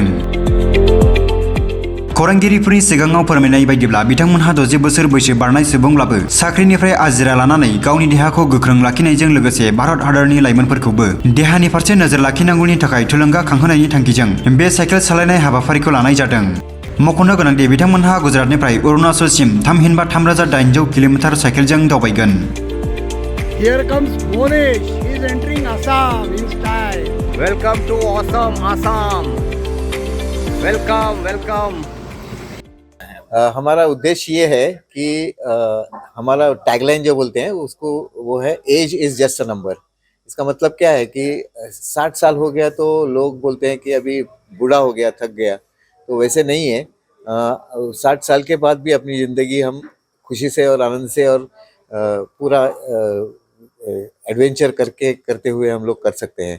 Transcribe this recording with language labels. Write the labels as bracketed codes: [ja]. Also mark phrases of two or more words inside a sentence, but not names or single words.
[brx] खौरांगिरिफोरनि सिगाङाव फोरमायनाय बायदिब्ला बिथांमोनहा 60 बोसोर बैसो बारनाय सुबुंब्लाबो साख्रिनिफ्राय आजिरा लानानै गावनि देहाखौ गोख्रों लाखिनायजों लोगोसे भारत हादरनि लाइमोनफोरखौबो देहानि फारसे नोजोर लाखिनांगौनि थाखाय थुलुंगा खांहोनायनि थांखिजों बे साइकेल सालायनाय हाबाफारिखौ लानाय जादों। मख'नो गोनांदि बिथांमोनहा गुजरातनिफ्राय अरुणाचलसिम थामहिनबा 3800 किल'मिटार साइकेलजों दावबायगोन। [en] Here comes Monesh. He is entering Assam in style. Welcome to awesome Assam. Welcome. [hi] हमारा उद्देश्य ये है कि हमारा टैगलाइन जो बोलते हैं उसको वो है [en] age is just a number. [hi] इसका मतलब क्या है कि 60 साल हो गया तो लोग बोलते हैं कि अभी बूढ़ा हो गया, थक गया, तो वैसे नहीं है। 60 साल के बाद भी अपनी ज़िंदगी हम खुशी से और आनंद से और पूरा एडवेंचर करते हुए हम लोग कर सकते हैं।